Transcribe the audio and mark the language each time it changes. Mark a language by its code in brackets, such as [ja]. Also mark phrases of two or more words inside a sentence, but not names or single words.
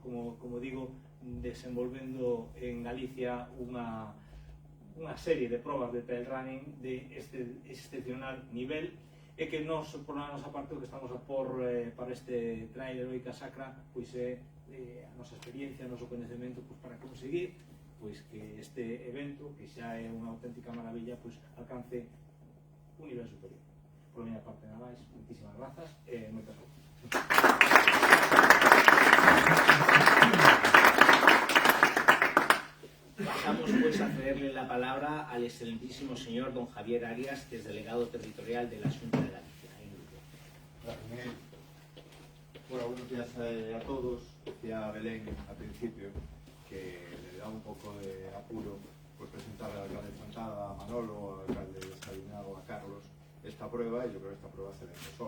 [gl] como digo, desenvolvendo en Galicia unha serie de probas de trail running de este excepcional nivel, e que nos, por a nosa parte, o que estamos a por para este Trail Heroica Sacra, pois é a nosa experiencia, o noso conhecemento, pues, para conseguir pois que este evento, que xa é unha auténtica maravilla, pois alcance un nivel superior. Por a miña parte, nada máis, moitísimas grazas e moitas grazas. [es] Pasamos pues a cederle la palabra al excelentísimo señor don Javier Arias, que es delegado territorial de la Xunta de Galicia. Gracias, Miguel. Bueno, buenos días a todos. Decía Belén al principio que le da un poco de apuro pues presentar al alcalde de Chantada, a Manolo, al alcalde de Salinado, a Carlos, esta prueba, y yo creo que esta prueba se vende sola.